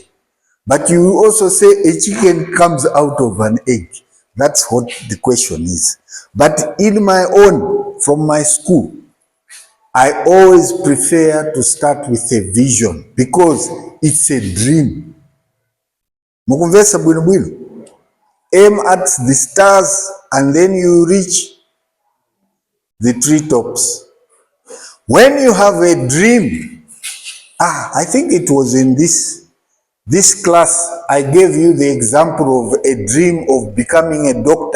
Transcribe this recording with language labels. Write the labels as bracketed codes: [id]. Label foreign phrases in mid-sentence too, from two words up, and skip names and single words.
[en] But you also say a chicken comes out of an egg. That's what the question is. But in my own, from my school, I always prefer to start with a vision because it's a dream. [ny] Mukumvesa bwino bwino. [en] Aim at the stars and then you reach the treetops. When you have a dream, I think it was in this class, I gave you the example of a dream of becoming a doctor.